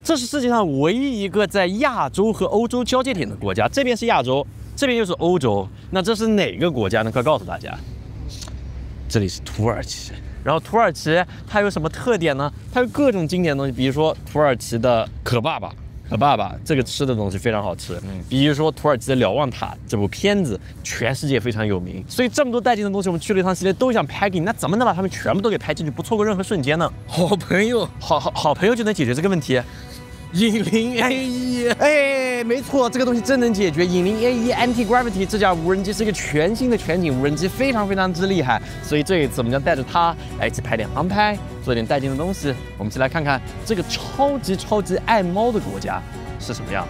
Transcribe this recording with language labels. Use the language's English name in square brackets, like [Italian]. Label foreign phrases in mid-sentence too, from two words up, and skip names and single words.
[Chinese] 這是世界上唯一一個在亞洲和歐洲交界點的國家，這邊是亞洲，這邊又是歐洲。那這是哪個國家呢？快告訴大家，這裡是土耳其。然後土耳其它有什麼特點呢？它有各種经典的東西，比如說土耳其的可爸爸。可爸爸这個吃的東西非常好吃，比如說土耳其的瞭望塔這部片子，全世界非常有名。所以這麼多帶勁的東西，我們去了一趟系列都想拍給你，那怎麼能把它們全部都給拍進去，不錯過任何瞬間呢？好朋友，好朋友就能解決這個問題。引力 A1，哎，沒錯，這個東西真能解決。引力 A1 Anti-Gravity 這架無人機是一個全新的全景無人機，非常之厲害。所以這一次我們將帶着它來一起拍點航拍，做點帶勁的東西。我們一起來看看這個超級愛貓的國家是什麼樣的。